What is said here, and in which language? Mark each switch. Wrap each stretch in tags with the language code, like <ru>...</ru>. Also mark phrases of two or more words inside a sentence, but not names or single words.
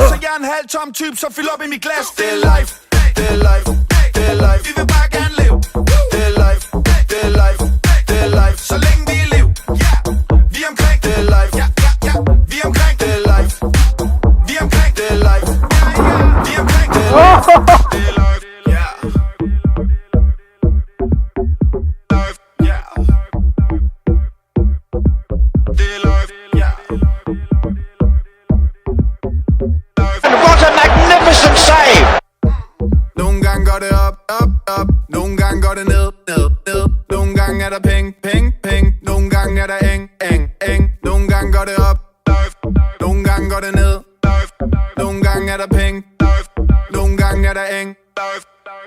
<da>Så jeg er en halv tom type, så fyld op i mit glas. Det er life, det er life, det er life. Vi vil bare gerne leve. Det er life, det er life, det er life. Så længe vi er liv, vi er omkring. Det er life, vi er omkring. Det er life, vi er omkring. Det er life, vi er omkring. Det er life, Det er live.</da> <en>What a magnificent save!</en> <da>Nogle gange går det op, op, op. Nogle gange går det ned, ned, ned. Nogle gange er der penge, penge, penge. Nogle gange er der eng, eng, eng. Nogle gange går det op, nogle gange går det ned. Nogle gange er der penge, nogle gange er der eng.</da>